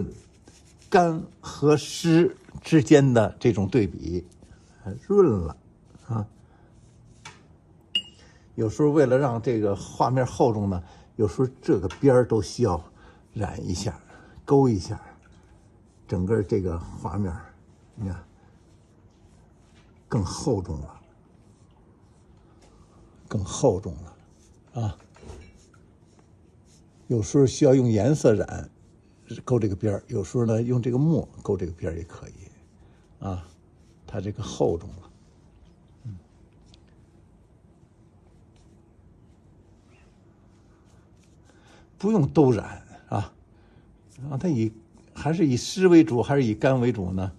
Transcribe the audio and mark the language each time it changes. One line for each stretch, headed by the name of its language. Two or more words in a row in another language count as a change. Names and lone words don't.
Chinese: 乾和濕之間的這種對比，潤了啊。有時候為了讓這個畫面厚重呢， 有時候這個邊兒都需要染一下、勾一下，整個這個畫面，你看更厚重了，更厚重了啊！有時候需要用颜色染勾這個邊兒，有時候呢用這個墨勾這個邊兒也可以啊。它這個厚重了。不用都染啊，然后它还是以湿為主，還是以乾為主呢？